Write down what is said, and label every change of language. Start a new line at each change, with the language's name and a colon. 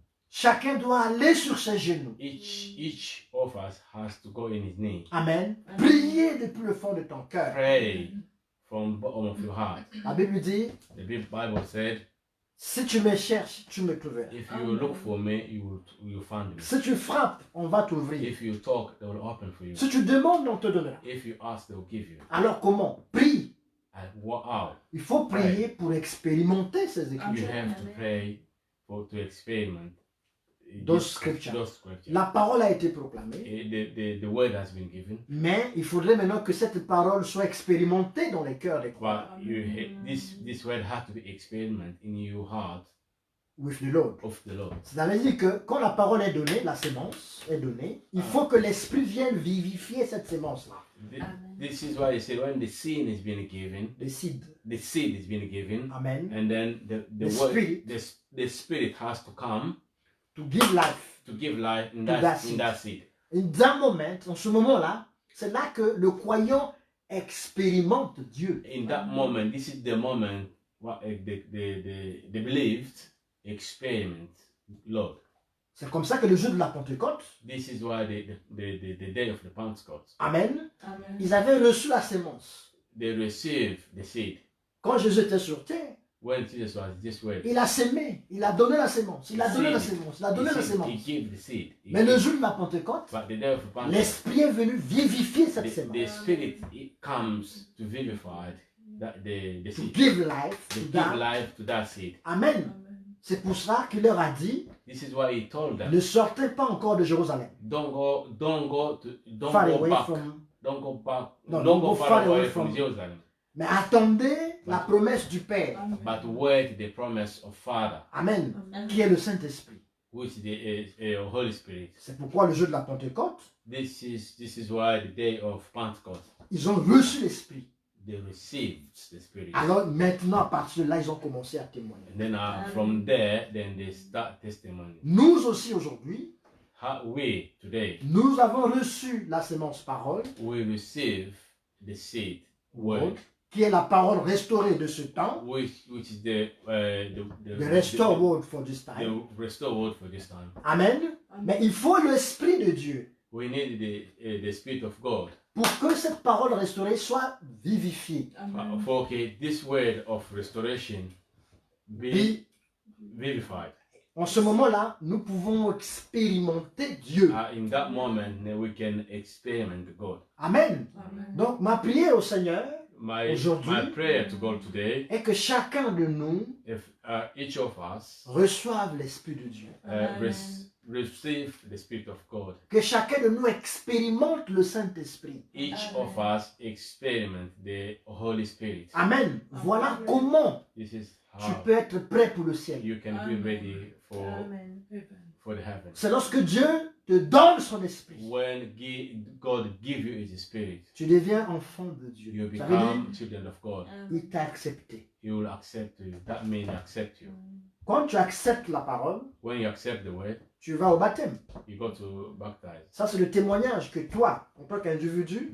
French: Chacun doit aller sur ses genoux.
English: Each of us has to go in his knee. Amen.
French: Prier depuis le fond de ton cœur.
English: Pray from the bottom of your heart.
French: La Bible dit,
English: The Bible said,
French: si tu me cherches, tu me trouveras.
English: if you look for me, you will find me.
French: Si tu frappes, on va t'ouvrir.
English: If you talk, they will open for you.
French: Si tu demandes, on te donnera.
English: If you ask, they will give you.
French: Alors comment? Prie.
English: And wow,
French: Il faut prier pour expérimenter ces
English: you
French: écritures.
English: have to pray to experiment Those scriptures. Those scriptures.
French: La parole a été proclamée,
English: The word has been given,
French: mais il faudrait maintenant que cette parole soit expérimentée dans les cœurs des croyants.
English: but this word has to be experimented in your heart With the Lord. of the Lord.
French: C'est-à-dire que quand la parole est donnée, la sémence est donnée, il faut que l'Esprit vienne vivifier cette sémence-là.
English: This is why he said when the seed is being given, Le seed. the seed is being given, Amen. and then the The word, spirit. the spirit has to come To give life. to give life in To that that seed. in that seed. In that moment,
French: en ce moment-là, c'est là que le croyant expérimente Dieu.
English: In that moment, this is the moment what the believed experiment Lord.
French: C'est comme ça que le jour de la Pentecôte,
English: This is why the day of the Pentecost, Amen, Amen.
French: ils avaient reçu la sémence.
English: they receive the seed.
French: Quand Jésus était sur terre,
English: When Jesus was this way,
French: il a sémé, il a donné la sémence, il a donné la sémence, il a donné la
English: he
French: sémence.
English: gave the seed.
French: Mais le jour de la Pentecôte,
English: But the day of the Pentecost,
French: l'Esprit est venu vivifier cette
English: the
French: sémence.
English: Spirit it comes to vivify the To seed, give life to to give that. life to that seed. Amen. Amen.
French: C'est pour ça qu'il leur a dit,
English: This is why he told them,
French: ne sortez pas encore de Jérusalem.
English: don't go Far back, away from, don't go back, No, don't go far away from from- Jerusalem,
French: mais attendez la promesse du Père. Amen.
English: but wait the promise of Father, Amen. Amen.
French: Qui est le Saint-Esprit.
English: which is the Holy Spirit.
French: C'est pourquoi le jour de la Pentecôte,
English: This is why the day of Pentecost
French: ils ont reçu l'Esprit.
English: they received the Spirit.
French: Alors maintenant, à partir de là, ils ont commencé à témoigner.
English: And then from there, then they start testimony.
French: Nous aussi aujourd'hui,
English: We today
French: nous avons reçu la sémence parole,
English: we receive the seed word,
French: qui est la parole restaurée de ce temps,
English: which is the the restore word for this time. the restore word for this time. Amen.
French: Mais il faut l'Esprit de Dieu
English: We need the Spirit of God
French: pour que cette parole restaurée soit vivifiée. Amen.
English: for okay, this word of restoration be
French: Puis,
English: vivified.
French: en ce moment-là, nous pouvons expérimenter Dieu.
English: In that moment, we can experiment God. Amen. Amen.
French: Donc, ma prière au Seigneur Aujourd'hui,
English: My prayer to God today,
French: est que chacun de nous
English: if each of us
French: reçoive l'Esprit de Dieu.
English: receive the Spirit of God,
French: Que chacun de nous expérimente le Saint-Esprit.
English: each Amen. of us experiment the Holy Spirit.
French: Amen. Voilà comment
English: This is
French: tu
English: how
French: peux être prêt pour le ciel.
English: you can be Amen. ready for Amen. for the heaven.
French: C'est lorsque Dieu te donne son esprit.
English: When God give you His Spirit,
French: Tu deviens enfant de Dieu.
English: you
French: Ça veut dire,
English: become children of God.
French: il t'a accepté.
English: He will accept you. That means He accept you.
French: Quand tu acceptes la parole,
English: When you accept the word,
French: tu vas au baptême.
English: you go to baptize.
French: Ça, c'est le témoignage que toi, en tant qu'individu,